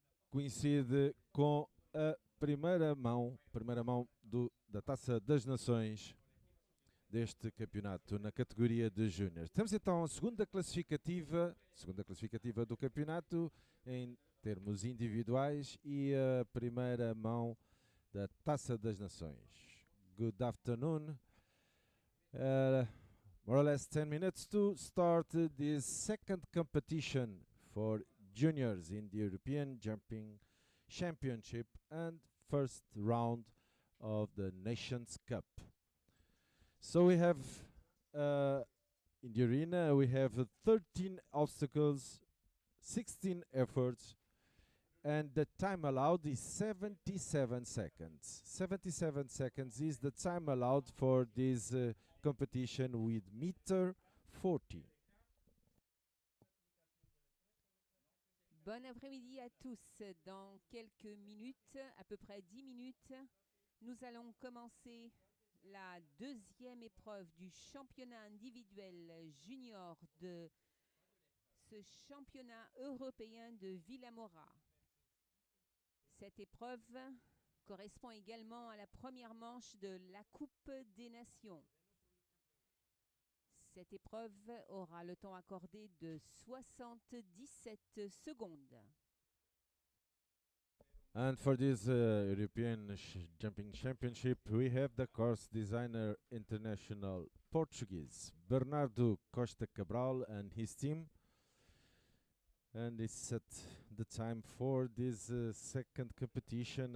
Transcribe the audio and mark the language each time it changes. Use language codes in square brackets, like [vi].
[pt] Coincide com a primeira mão da Taça das Nações deste campeonato na categoria de Júniores. Temos então a segunda classificativa do campeonato em termos individuais e a primeira mão da Taça das Nações. [en] Good afternoon. More or less 10 minutes to start this second competition for juniors in the European Jumping Championship and first round of the Nations Cup. So we have in the arena we have 13 obstacles, 16 efforts, and the time allowed is 77 seconds. 77 seconds is the time allowed for this competition with meter 40. [fr] Bon après-midi à tous. Dans quelques minutes, à peu près 10 minutes, nous allons commencer la deuxième épreuve du championnat individuel junior de ce championnat européen de Villamoral. Cette épreuve correspond également à la première manche de la Coupe des Nations. Cette épreuve aura le temps accordé de 77 secondes. [en] And for this European Jumping Championship, we have the course designer international Portuguese Bernardo Costa Cabral and his team. And it's set the time for this second competition.